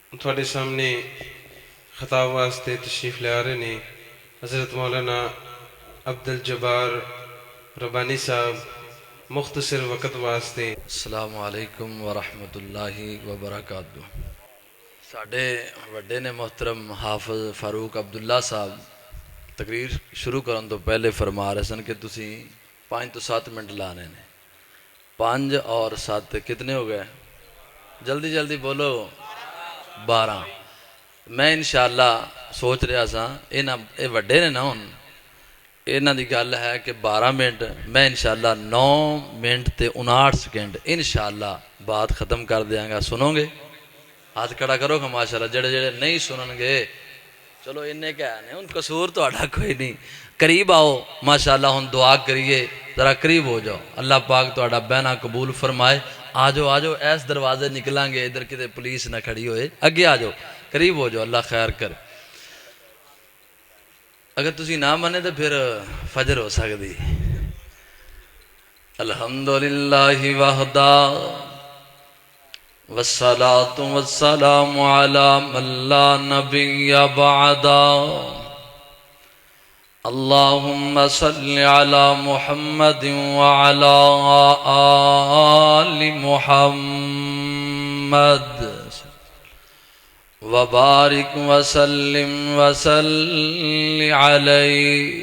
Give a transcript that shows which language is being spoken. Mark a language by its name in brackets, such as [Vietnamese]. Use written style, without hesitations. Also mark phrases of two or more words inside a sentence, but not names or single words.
[Punjabi] تھوڑے سامنے خطاب واسطے تشریف لے آ رہے نے حضرت مولانا عبد الجبار ربانی صاحب مختصر وقت واسطے۔ [Arabic] السلام علیکم ورحمۃ اللہ وبرکاتہ۔ [Punjabi] ساڈے وڈے نے محترم حافظ فاروق عبداللہ صاحب تقریر شروع کرن تو پہلے فرما رہے سن کہ تسی 5 تو 7 منٹ لانے نے۔ [Urdu] 5 اور 7 کتنے ہو گئے؟ جلدی جلدی بولو۔ 12۔ [Punjabi] میں انشاءاللہ سوچ رہا سا اے وڈے نے نا ہن انہاں دی گل ہے کہ 12 منٹ، میں انشاءاللہ 9 منٹ تے 59 سیکنڈ انشاءاللہ بات ختم کر دیاں گا۔ [Urdu] سنو گے؟ [Punjabi] ہاتھ کھڑا کرو گا ماشاءاللہ۔ جڑے جڑے نہیں سنن گے چلو انہیں کیا ہے ان قصور تو آڑا کوئی نہیں۔ قریب آؤ ماشاءاللہ، ہن دعا کریے، ذرا قریب ہو جاؤ۔ اللہ پاک تو آڑا بہنا قبول فرمائے۔ آجو آجو، ایس دروازے نکلیں گے، ادھر کتے پولیس نہ کھڑی ہوئے، اگے آجو، قریب ہو جاؤ، اللہ خیر کر۔ اگر تسی نہ مانے تو پھر فجر ہو سکتی۔ [Arabic] الحمدللہ وحدہ والصلاة والسلام على من لا نبی بعدا۔ اللہم صل علی محمد وعلى آل محمد وبارک وسلم وصل علیہ۔